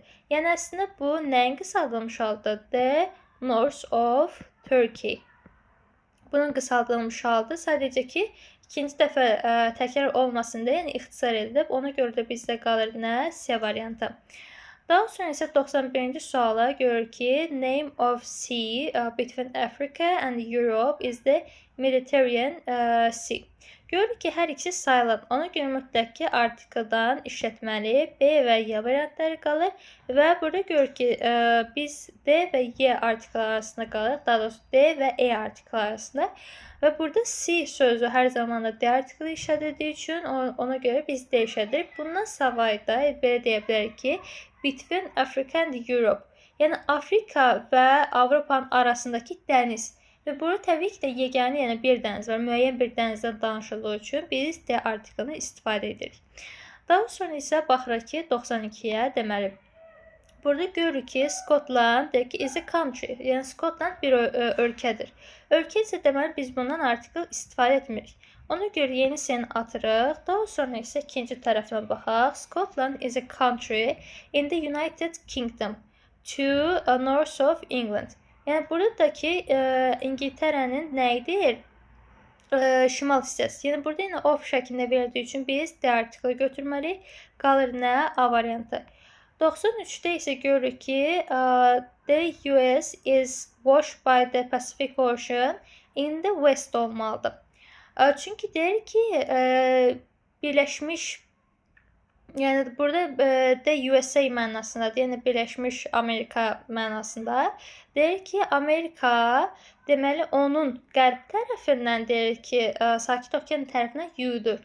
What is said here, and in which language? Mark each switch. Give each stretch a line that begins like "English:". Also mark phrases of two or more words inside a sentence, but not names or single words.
Azerbaijani: Yəni əslində bu nəyin qısaldılmış halıdır?
English: The North of Turkey.
Azerbaijani: Bunun qısaldılmış halıdır. Sadəcə ki, ikinci dəfə təkrar olmasın deyə yəni ixtisar edilib. Ona görə də bizdə qalır nə? C variantı. Daha sonra isə 91-ci suala görür ki,
English: name of sea between Africa and Europe is the Mediterranean Sea.
Azerbaijani: Görürük ki, hər ikisi sayılan. Ona görə mütləq ki, artikeldən işlətməli B və Y variantları qalır və burada görürük ki, biz D və Y artikel arasında qalır. Daha doğrusu D və E artikel arasında. Və burada C sözü hər zaman da D artikeli işlədildiyi üçün ona görə biz D işlədirik. Bundan savayı da belə deyə bilərik ki,
English: between Africa and Europe.
Azerbaijani: Yəni Afrika və Avropanın arasındakı dəniz. Və burada təbii ki də yeganə, yəni bir dəniz var. Müəyyən bir dənizdən danışıldığı üçün biz D artikelini istifadə edirik. Daha sonra isə baxırıq ki, 92-yə, deməli, burada görürük ki, Scotland deyək ki,
English: is a country.
Azerbaijani: Yəni Scotland bir ölkədir. Ölkə isə deməli biz bundan artikel istifadə etmirik. Ona görə yenisini atırıq. Daha sonra isə ikinci tərəfdən baxaq.
English: Scotland is a country in the United Kingdom to north of England.
Azerbaijani: Yəni buradakı İngiltərənin nəyidir? Şimal hissəsi. Yəni burada yenə of şəklində verildiyi üçün biz D artikeli götürməliyik. Qalır nə? A variantı. 93-də isə görürük ki,
English: the US is washed by the Pacific Ocean in the west olmalıdır.
Azerbaijani: Çünki deyir ki, birləşmiş, yəni burada de USA mənasındadır, yəni Birləşmiş Amerika mənasında. Deyir ki, Amerika deməli onun qərb tərəfindən deyir ki, Sakit Okean tərəfindən yudur.